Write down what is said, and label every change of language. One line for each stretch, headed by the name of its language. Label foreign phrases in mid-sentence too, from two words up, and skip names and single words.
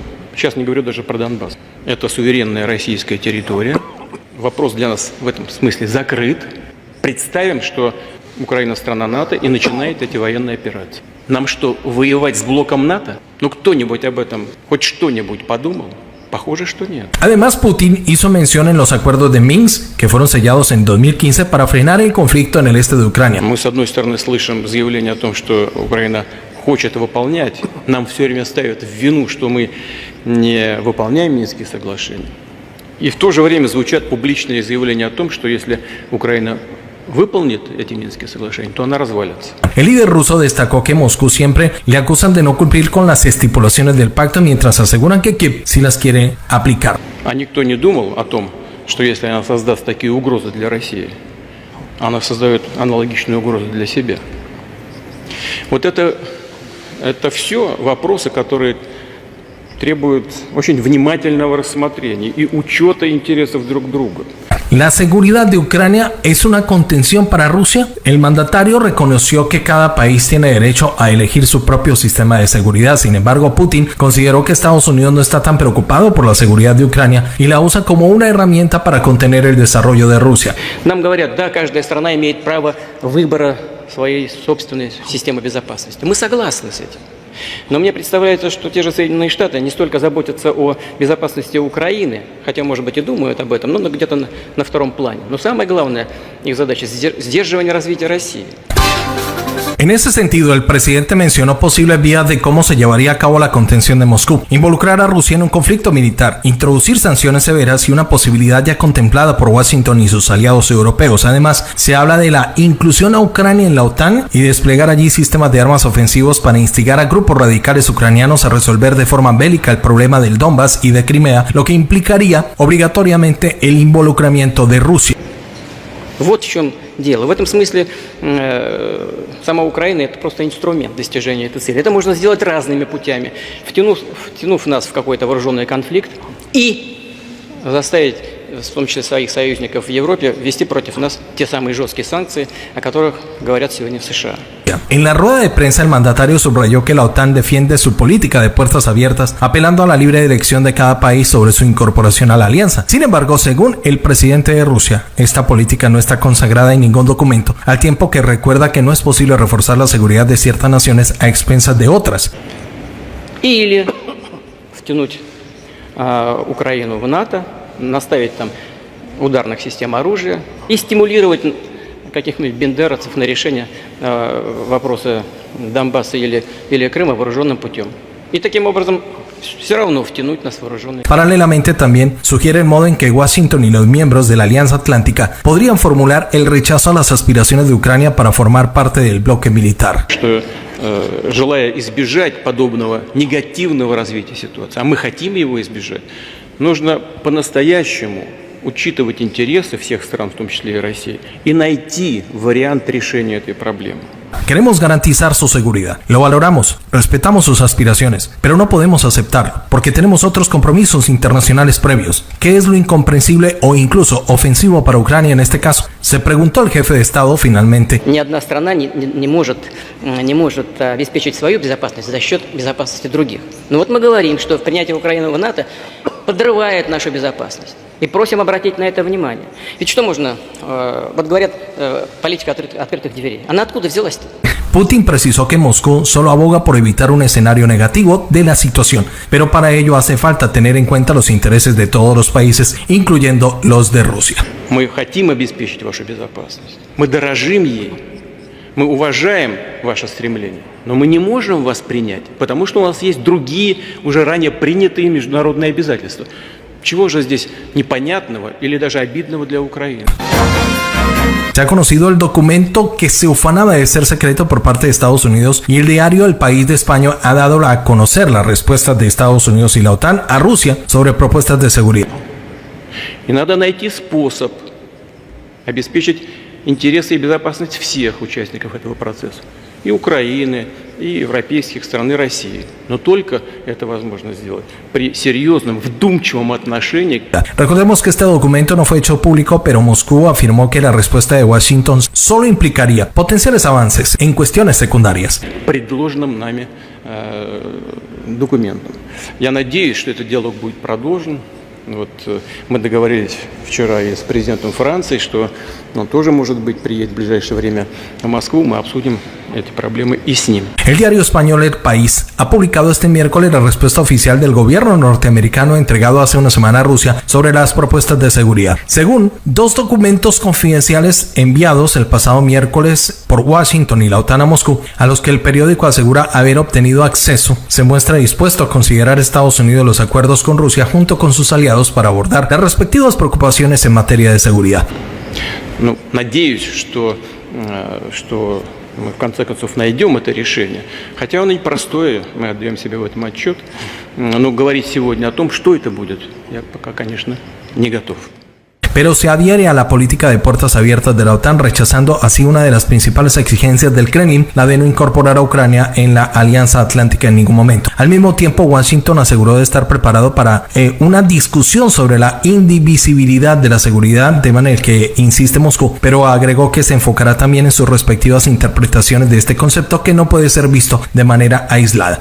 Russian: Сейчас не говорю даже про Донбасс. Это суверенная российская территория. Вопрос для нас в этом смысле закрыт. Представим, что Украина страна НАТО и начинает эти военные операции. Нам что, воевать с блоком НАТО? Ну кто-нибудь об этом хоть что-нибудь подумал? Pохоже, что нет.
Spanish: Además, Putin hizo mención en los acuerdos de Minsk, que fueron sellados en 2015 para frenar el conflicto en el este de Ucrania.
Russian: Мы, с одной стороны, слышим заявление о том, что Украина хочет выполнять. Нам все время ставят в вину, что мы не выполняем Минские соглашения. И в то же время звучат публичные заявления о том, что если Украина выполнит эти Минские соглашения, то она развалится.
Spanish: El líder ruso destacó que Moscú siempre le acusan de no cumplir con las estipulaciones del pacto, mientras aseguran que Kiev sí las quiere aplicar.
Russian: А никто не думал о том, что если она создаст такие угрозы для России, она создает аналогичные угрозы для себя. Вот это все вопросы, которые требуют очень внимательного рассмотрения и учета интересов друг друга.
Spanish: La seguridad de Ucrania es una contención para Rusia. El mandatario reconoció que cada país tiene derecho a elegir su propio sistema de seguridad. Sin embargo, Putin consideró que Estados Unidos no está tan preocupado por la seguridad de Ucrania y la usa como una herramienta para contener el desarrollo de Rusia.
Russian: Нам говорят, да, каждая страна имеет право выбора своей собственной системы безопасности. Мы согласны с этим. Но мне представляется, что те же Соединенные Штаты не столько заботятся о безопасности Украины, хотя, может быть, и думают об этом, но где-то на втором плане. Но самое главное, их задача – сдерживание развития России.
Spanish: En ese sentido, el presidente mencionó posibles vías de cómo se llevaría a cabo la contención de Moscú, involucrar a Rusia en un conflicto militar, introducir sanciones severas y una posibilidad ya contemplada por Washington y sus aliados europeos. Además, se habla de la inclusión a Ucrania en la OTAN y desplegar allí sistemas de armas ofensivos para instigar a grupos radicales ucranianos a resolver de forma bélica el problema del Donbass y de Crimea, lo que implicaría obligatoriamente el involucramiento de Rusia.
Russian: Вот в чем дело. В этом смысле сама Украина – это просто инструмент достижения этой цели. Это можно сделать разными путями, втянув нас в какой-то вооруженный конфликт и заставить, в том числе своих союзников в Европе, ввести против нас те самые жесткие санкции, о которых говорят сегодня в США.
Spanish: En la rueda de prensa, el mandatario subrayó que la OTAN defiende su política de puertas abiertas, apelando a la libre elección de cada país sobre su incorporación a la alianza. Sin embargo, según el presidente de Rusia, esta política no está consagrada en ningún documento, al tiempo que recuerda que no es posible reforzar la seguridad de ciertas naciones a expensas de otras.
Russian: Или втянуть Украину в НАТО, наставить там ударных систем оружия и стимулировать каких-нибудь бендеровцев на решение вопроса Донбасса или Крыма вооруженным путем. И таким образом все равно втянуть нас в вооруженные.
Spanish: Paralelamente también sugiere el modo en que Washington y los miembros de la Alianza Atlántica podrían formular el rechazo a las aspiraciones de Ucrania para formar parte del bloque militar.
Russian: Желая избежать подобного негативного развития ситуации, а мы хотим его избежать, нужно по-настоящему учитывать интересы всех стран, в том числе и России, и найти вариант решения этой проблемы.
Spanish: Queremos garantizar su seguridad. Lo valoramos, respetamos sus aspiraciones, pero no podemos aceptarlo, porque tenemos otros compromisos internacionales previos. ¿Qué es lo incomprensible o incluso ofensivo para Ucrania en este caso? Se preguntó el jefe de Estado finalmente.
Russian: Ни одна страна не может обеспечить свою безопасность за счет безопасности других. Но вот мы говорим, что принятие Украины в НАТО подрывает нашу безопасность. И просим обратить на это внимание. Ведь что можно, вот говорят, политика открытых дверей. Она откуда взялась-то?
Spanish: Putin precisó que Moscú solo aboga por evitar un escenario negativo de la situación, pero para ello hace falta tener en cuenta los intereses de todos los países, incluyendo los de Rusia.
Russian: Мы хотим обеспечить вашу безопасность. Мы дорожим ей. Мы уважаем ваше стремление. Но мы не можем вас принять, потому что у нас есть другие, уже ранее принятые международные обязательства. Чего же здесь непонятного или даже обидного для Украины?
Spanish: Se ha conocido el documento que se ufanaba de ser secreto por parte de Estados Unidos y el diario El País de España ha dado a conocer las respuestas de Estados Unidos y la OTAN a Rusia sobre propuestas de seguridad.
Russian: И надо найти способ обеспечить интересы и безопасность всех участников этого процесса. И Украины, и европейских стран, и России. Но только это возможно сделать при серьезном, вдумчивом отношении.
Spanish: Recordemos que este documento no fue hecho público, pero Moscú afirmó que la respuesta de Washington solo implicaría potenciales avances en cuestiones secundarias.
Russian: Предложенным нами документом. Я надеюсь, что этот диалог будет продолжен. Вот мы договорились вчера и с президентом Франции, что он тоже, может быть, приедет в ближайшее время в Москву. Мы обсудим эти проблемы и с ним.
Spanish: El diario español El País ha publicado este miércoles la respuesta oficial del gobierno norteamericano entregado hace una semana a Rusia sobre las propuestas de seguridad. Según dos documentos confidenciales enviados el pasado miércoles por Washington y la OTAN a Moscú, a los que el periódico asegura haber obtenido acceso, se muestra dispuesto a considerar Estados Unidos los acuerdos con Rusia junto con sus aliados para abordar las respectivas preocupaciones en materia de seguridad.
Russian: Ну, надеюсь, что мы в конце концов найдем это решение. Хотя оно непростое, мы отдаем себе в этом отчет. Но говорить сегодня о том, что это будет, я пока, конечно, не готов.
Spanish: Pero se adhiere a la política de puertas abiertas de la OTAN, rechazando así una de las principales exigencias del Kremlin, la de no incorporar a Ucrania en la Alianza Atlántica en ningún momento. Al mismo tiempo, Washington aseguró de estar preparado para una discusión sobre la indivisibilidad de la seguridad, tema en el que insiste Moscú, pero agregó que se enfocará también en sus respectivas interpretaciones de este concepto que no puede ser visto de manera aislada.